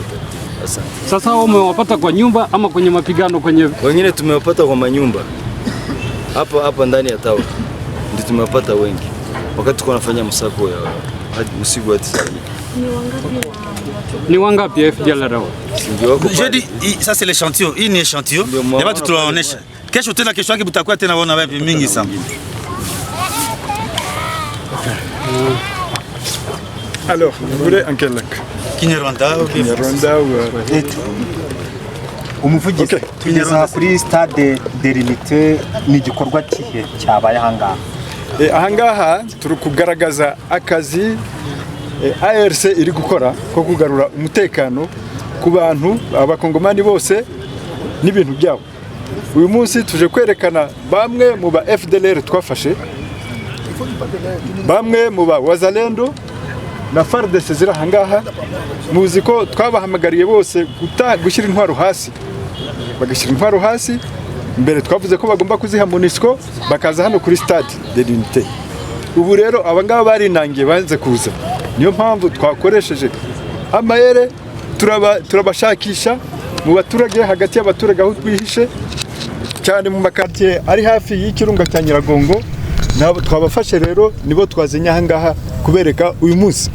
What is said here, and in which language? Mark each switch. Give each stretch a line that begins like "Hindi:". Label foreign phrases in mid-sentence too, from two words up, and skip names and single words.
Swahili: Asante. Sasa umewapata kwa nyumba ama kwenye mapigano kwenye? Wengine tumewapata kwa manyumba. Hapa ndani ya town. Ndio tumewapata wengi. Wakati tuko nafanya msako ya hadi usiku hadi saa hii. Ni wangapi FDLR hao?
French: Je dis ça c'est l'échantillon,
Swahili: hii ni échantillon. Ya watu tunaonesha. Kesho tena kesho yake mtakuwa tena waona wapi mingi sana.
French: Alors, vous voulez en quelle langue? Kinyarwanda ou Kinyarwanda ou
Kinyarwanda: umuvugizi tugeza kuri stade de l'unité ni igikorwa kihe cyabaye ahangaha. Ahangaha turi kugaragaza akazi ARC iri gukora ko kugarura umutekano ku bantu abakongomani bose n'ibintu byabo. Uyu munsi tuje kwerekana bamwe mu ba FDLR twafashe, bamwe mu ba Wazalendo na FARDC zira ahangaha. Muzi ko twabahamagariye bose gushyira intwaro hasi, bagashyira intwaro hasi. Mbere twavuze ko bagomba kuziha MONUSCO bakaza hano kuri stade de l'unité. Ubu rero abangaba barinangiye banze kuza, niyo mpamvu twakoresheje amayere turabashakisha mu baturage, hagati y'abaturage aho twihishe cyane mu makartier ari hafi y'ikirunga cya Nyiragongo. Nabo twabafashe rero nibo twazinya ahangaha kubereka uyu munsi.